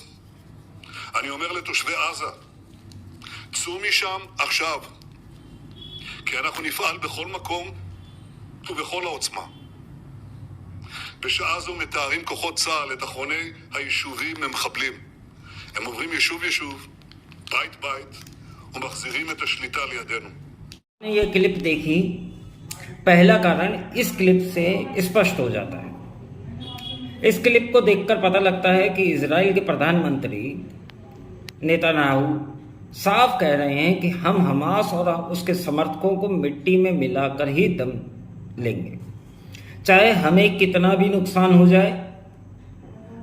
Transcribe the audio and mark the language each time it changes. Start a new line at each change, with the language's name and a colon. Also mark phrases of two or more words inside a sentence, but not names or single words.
Hebrew: אני אומר לתושבי עזה, צאו משם עכשיו, כי אנחנו נפעל בכל מקום ובכל העוצמה. בשעה זו מתארים כוחות צה"ל את אחרוני היישובים ממחבלים. הם עוברים יישוב יישוב, בית בית, ומחזירים את השליטה לידינו.
Hindi: ये क्लिप देखी, पहला कारण इस क्लिप से स्पष्ट हो जाता है। इस क्लिप को देखकर पता लगता है कि इजराइल के प्रधानमंत्री नेतन्याहू साफ कह रहे हैं कि हम हमास और उसके समर्थकों को मिट्टी में मिलाकर ही दम लेंगे, चाहे हमें कितना भी नुकसान हो जाए।